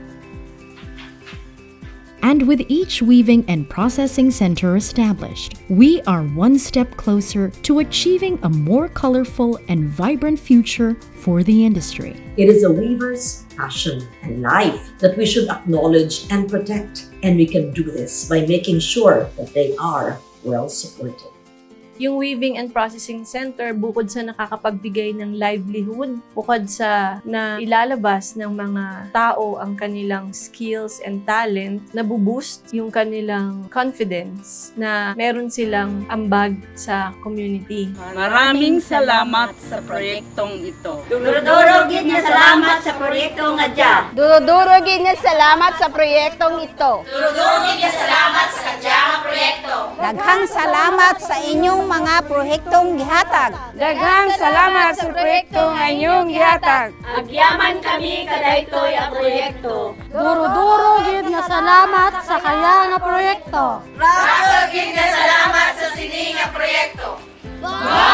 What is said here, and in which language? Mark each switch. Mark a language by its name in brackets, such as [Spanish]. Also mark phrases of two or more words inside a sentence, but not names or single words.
[English] And with each weaving and processing center established, we are one step closer to achieving a more colorful and vibrant future for the industry. It is a weaver's passion and life that we should acknowledge and protect. And we can do this by making sure that they are well supported. [Filipino] Yung [English] Weaving and Processing Center, [Filipino] bukod sa nakakapagbigay ng livelihood, bukod sa na ilalabas ng mga tao ang kanilang [English] skills and talent, [Filipino] nabuboost yung kanilang confidence na meron silang ambag sa community. Maraming salamat sa proyektong ito. [Kinaray-a] Durugid nga salamat sa proyektong adya. Durugid nga salamat sa proyektong ito. Durugid nga salamat sa adya nga proyekto. [Cebuano] Daghang salamat sa inyong mga proyektong gihatag. Daghang salamat sa proyektong inyong gihatag. [Iloko] Agyaman kami kadaytoy a proyekto. [Hiligaynon] Duro-duro gid nga salamat sa kaya nga proyekto. Duro gid nga salamat sa sini nga proyekto.